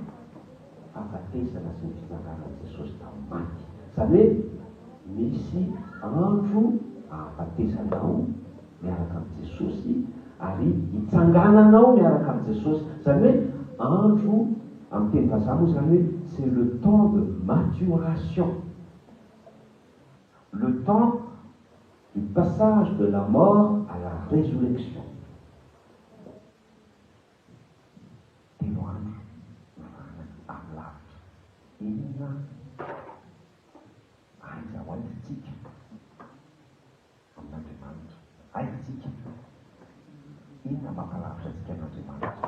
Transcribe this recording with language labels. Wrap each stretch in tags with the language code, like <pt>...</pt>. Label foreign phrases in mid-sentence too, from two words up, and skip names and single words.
<mg>Fahafatesana sy ny fisanganan'i Jesosy tamin'ny maty. Izany hoe misy andro ahafatesanao miaraka amin'ny Jesosy ary hitsangananao miaraka amin'ny Jesosy. Izany hoe andro amin'ny teny vazaha moa zany hoe</mg> <fr>c'est le temps de maturation. Le temps du passage de la mort à la résurrection.</fr> <mg>Inona aiza ho aizitsika amin'Andriamanitra? Aizitsika inona mampalavitra antsika amin'Andriamanitra?</mg>